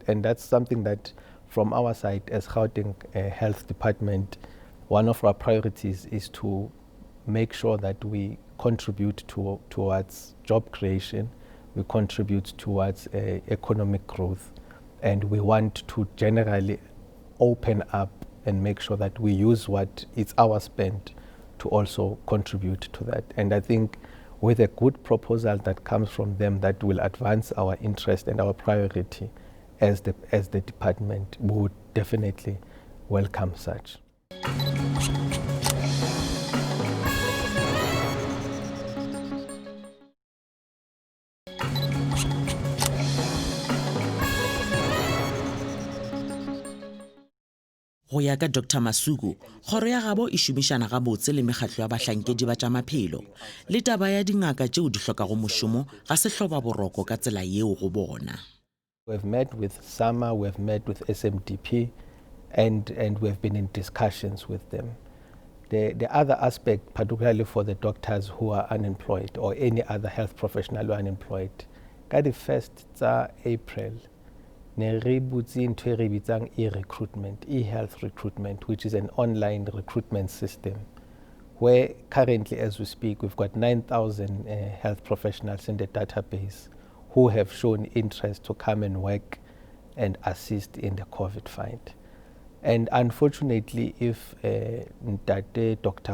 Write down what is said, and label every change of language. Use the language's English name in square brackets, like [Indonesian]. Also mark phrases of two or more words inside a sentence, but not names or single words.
[English] And that's something that from our side as Gauteng Health Department, one of our priorities is to make sure that we contribute towards job creation, we contribute towards economic growth, and we want to generally open up and make sure that we use what is our spend to also contribute to that. And I think with a good proposal that comes from them that will advance our interest and our priority as the department, we would definitely welcome such. [Northern Sotho] Go ya ka Dr. Masuku, kgoro ya gabo e šomišana gabotse le mekgatlo ya bahlankedi ba tša maphelo le taba ya dingaka tšeo di hlokago mošomo ga se hloba boroko ka tsela yeo go bona. [English] We've met with SAMA, we've met with SMDP, and we've been in discussions with them. The other aspect, particularly for the doctors who are unemployed or any other health professional who are unemployed, ka the 1st April, [Northern Sotho] ne re butse ntho e re bitsang e-recruitment, [English] e-health recruitment, which is an online recruitment system, where currently, as we speak, we've got 9,000 health professionals in the database who have shown interest to come and work and assist in the COVID fight. And unfortunately, if Dr.